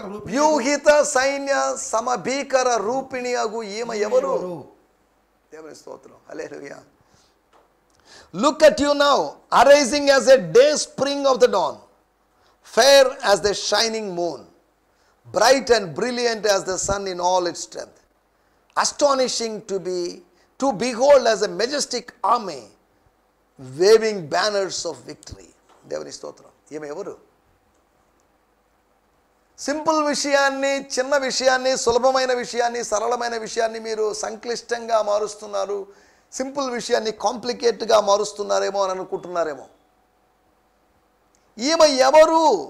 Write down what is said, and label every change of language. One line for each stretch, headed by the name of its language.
Telugu: వ్యూహిత సైన్య సమభీకర రూపిణి అగు ఈమె ఎవరు? దేవుని స్తోత్రం, హల్లెలూయా.
English: Look at you now, arising as a day spring of the dawn, fair as the shining moon, bright and brilliant as the sun in all its strength, astonishing to behold as a majestic army, waving banners of victory.
Telugu: దేవుని స్తోత్రం. ఈమె ఎవరు? Simple విషయాన్ని, చిన్న విషయాన్ని, సులభమైన విషయాన్ని, సరళమైన విషయాన్ని మీరు సంక్లిష్టంగా మారుస్తున్నారు, సింపుల్ విషయాన్ని కాంప్లికేట్గా మారుస్తున్నారేమో అని అనుకుంటున్నారేమో. ఈమె ఎవరు?